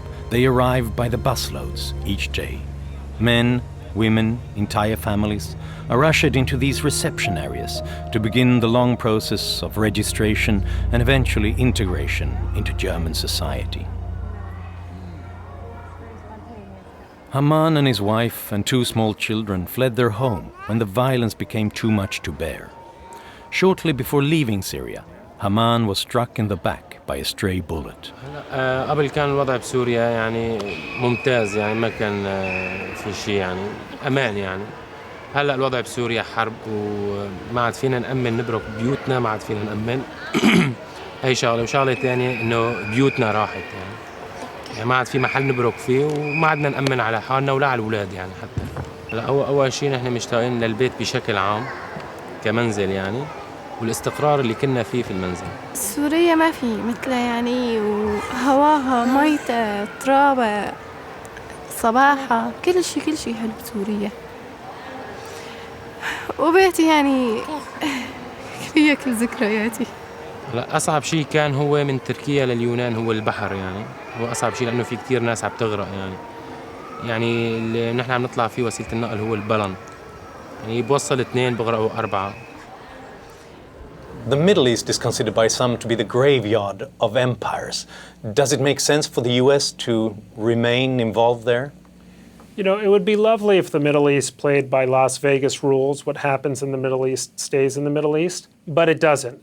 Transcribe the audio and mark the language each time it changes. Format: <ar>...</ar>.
<en>They arrived by the busloads each day. Men, women, entire families are ushered into these reception areas to begin the long process of registration and eventually integration into German society. Haman and his wife and 2 small children fled their home when the violence became too much to bear. Shortly before leaving Syria, Haman was struck in the back by a stray bullet.</en> <ar>قبل كان الوضع بسوريا يعني ممتاز يعني ما كان في شيء يعني أمان يعني. هلا الوضع بسوريا حرب وما عاد فينا نأمن نبرك بيوتنا ما عاد فينا نأمن. هي شغلة وشغلة ثانية إنه بيوتنا راحت يعني ما عاد في محل نبرك فيه وما عدنا نأمن على حالنا ولا على الأولاد يعني حتى. هلا أول شيء نحن مشتاقين للبيت بشكل عام كمنزل يعني والاستقرار اللي كنا فيه في المنزل. سوريا ما في مثلها يعني وهواها ميتها ترابها صباحها كل شيء حلو بسوريا. وبيتي يعني فيها كل ذكرياتي. لا أصعب شيء كان هو من تركيا لليونان هو البحر يعني هو أصعب شيء لأنه في كتير ناس عم تغرق يعني اللي نحن عم نطلع فيه وسيلة النقل هو البلن يعني بوصل 2 بغرقوا 4.</ar> <en>The Middle East is considered by some to be the graveyard of empires. Does it make sense for the US to remain involved there? You know, it would be lovely if the Middle East played by Las Vegas rules. What happens in the Middle East stays in the Middle East, but it doesn't.</en>